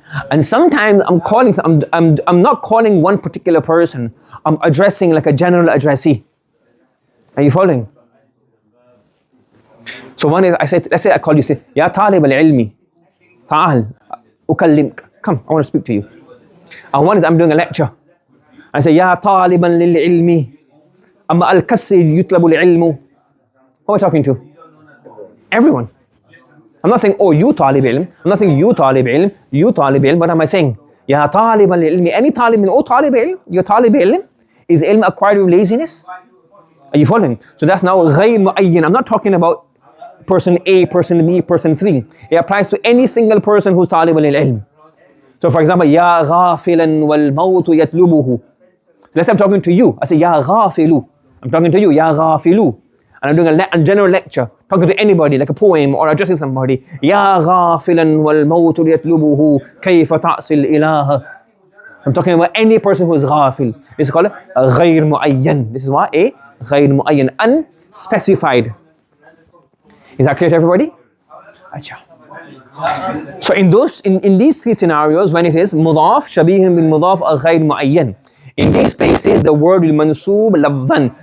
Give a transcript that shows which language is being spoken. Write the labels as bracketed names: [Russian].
[English] And sometimes I'm calling, I'm not calling one particular person. I'm addressing like a general addressee. Are you following? So one is, let's say I call you, say, Ya Talib al-ilmi. [Arabic] تعال أكلمك. [English] Come, I want to speak to you. And one is I'm doing a lecture. I say, [Arabic] يا طالبا للعلم أما الكسر يطلب العلم. [English] Who am I talking to? Everyone. I'm not saying, oh, you طالب علم. I'm not saying you طالب علم, you طالب علم. What am I saying? [Arabic] يا طالبا للعلم. [English] Any طالب, oh طالب علم, your طالب علم. Is ilm acquired with laziness? Are you following? So that's now غير معين. I'm not talking about person A, person B, person 3. It applies to any single person who's طالب للعلم. So for example, [Arabic] يا غافلا والموت يطلبه. [English] Let's say I'm talking to you. I say, [Arabic] يا غافل. [English] I'm talking to you, يا غافل. And I'm doing a general lecture, talking to anybody, like a poem or addressing somebody. [Arabic] يا غافلا والموت يطلبه كيف تعصي الإله. [English] I'm talking about any person who is غافل. This is called غير معين. This is what? A غير معين, unspecified. Is that clear to everybody? So in these three scenarios, when it is مضاف شبيه بالمضاف غير معين, in these places the word will mansoob lafzan.